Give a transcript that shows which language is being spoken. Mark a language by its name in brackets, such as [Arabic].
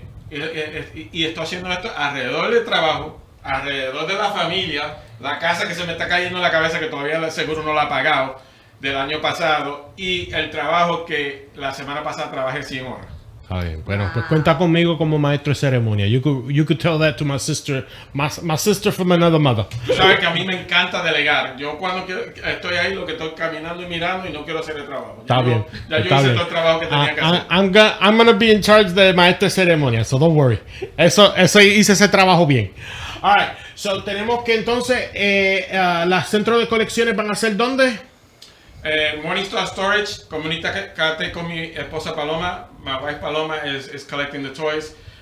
[Spanish] Y estoy haciendo esto alrededor del trabajo, alrededor de la familia, la casa que se me está cayendo en la cabeza que todavía el seguro no la ha pagado del año pasado y el trabajo que la semana pasada trabajé 100 horas. Está bien, bueno, pues cuenta conmigo como maestro de ceremonia. [English] You could tell that to my sister from another mother. [Spanish] Tú sabes que a mí me encanta delegar. Yo cuando estoy ahí lo que estoy caminando y mirando y no quiero hacer el trabajo. Está bien. Ya yo está hice bien. todo el trabajo que tenía que hacer. [English] I'm gonna be in charge [Spanish] de maestro de ceremonia, [English] so don't worry. [Spanish] Eso hice ese trabajo bien. [English] Alright, [Spanish] so tenemos que entonces las centros de colecciones van a ser ¿dónde? Morningstar Storage, comunícate con mi esposa Paloma. [English] My wife Paloma is collecting the toys.